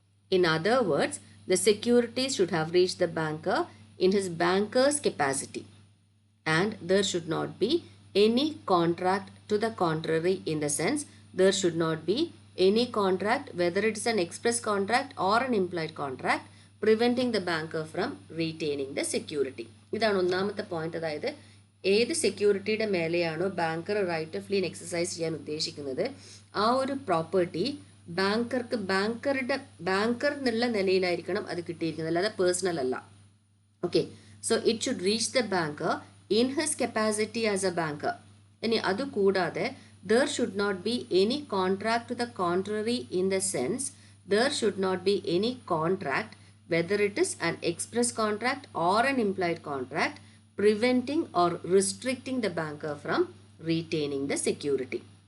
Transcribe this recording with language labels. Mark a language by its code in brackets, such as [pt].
[en] In other words, the securities should have reached the banker in his banker's capacity and there should not be any contract to the contrary, in the sense there should not be any contract, whether it is an express contract or an implied contract, preventing the banker from retaining the security. [ml] ഇതാണ് ഒന്നാമത്തെ point. അതായത് ഏത് സെക്യൂരിറ്റിയുടെ മേലെയാണോ banker right of lean exercise ചെയ്യാൻ ഉദ്ദേശിക്കുന്നത് ആ ഒരു property ബാങ്കർക്ക് banker എന്നുള്ള നിലയിലായിരിക്കണം അത് കിട്ടിയിരിക്കുന്നത്, അല്ലാതെ പേഴ്സണൽ അല്ല. [en] Okay, so it should reach the banker in his capacity as a banker. [ml] ഇനി അതുകൂടാതെ [en] there should not be any contract to the contrary, in the sense there should not be any contract, whether it is an express contract or an implied contract, preventing or restricting the banker from retaining the security.